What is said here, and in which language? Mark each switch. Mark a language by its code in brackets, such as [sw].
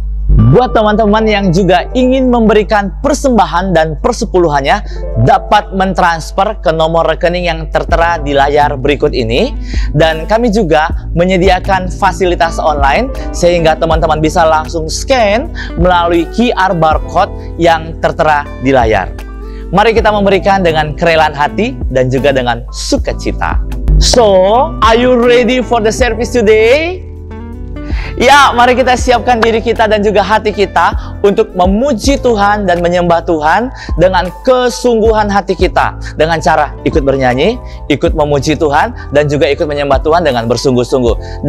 [id] Buat teman-teman yang juga ingin memberikan persembahan dan persepuluhannya, dapat mentransfer ke nomor rekening yang tertera di layar berikut ini. Dan kami juga menyediakan fasilitas online sehingga teman-teman bisa langsung scan melalui QR barcode yang tertera di layar. Mari kita memberikan dengan kerelaan hati dan juga dengan sukacita. [en] So, are you ready for the service today? [id] Ya, mari kita siapkan diri kita dan juga hati kita untuk memuji Tuhan dan menyembah Tuhan dengan kesungguhan hati kita. Dengan cara ikut bernyanyi, ikut memuji Tuhan, dan juga ikut menyembah Tuhan dengan bersungguh-sungguh.